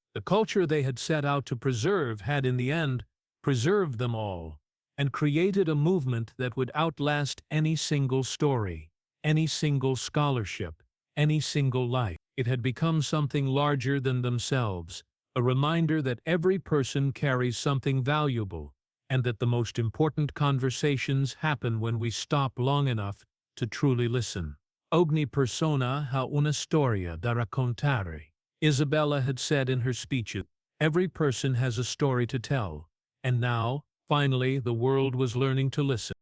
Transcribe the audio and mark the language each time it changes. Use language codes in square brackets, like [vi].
[en] The culture they had set out to preserve had in the end preserved them all, and created a movement that would outlast any single story, any single scholarship, any single life. It had become something larger than themselves, a reminder that every person carries something valuable, and that the most important conversations happen when we stop long enough to truly listen. [it] Ogni persona ha una storia da raccontare. [en] Isabella had said in her speeches, every person has a story to tell, and now, finally, the world was learning to listen.